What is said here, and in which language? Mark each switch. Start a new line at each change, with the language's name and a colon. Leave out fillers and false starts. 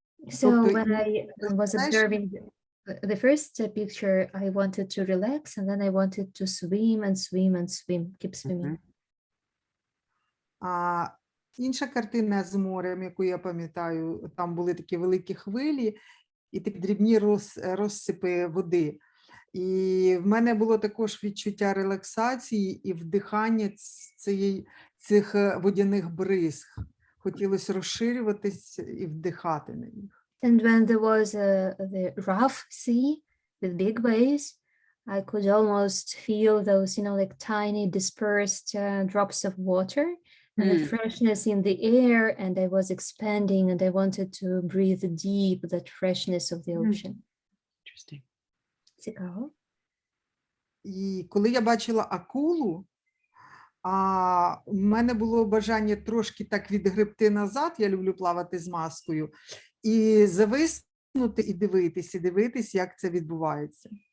English: So when I was observing the first picture, I wanted to relax, and then I wanted to swim and swim and swim, keep swimming.
Ukrainian: А інша картина з морем, яку я пам'ятаю, там були такі великі хвилі і такі дрібні розсипи води. І в мене було також відчуття релаксації і вдихання цих водяних бризг. Хотілося розширюватися і вдихати на них.
English: And when there was the rough sea with big waves, I could almost feel those, like tiny dispersed drops of water and the freshness in the air, and I was expanding and I wanted to breathe deep that freshness of the ocean. Interesting.
Ukrainian: Цікаво. І коли я бачила акулу, в мене було бажання трошки так відгребти назад, я люблю плавати з маскою, і зависнути і дивитись, як це відбувається.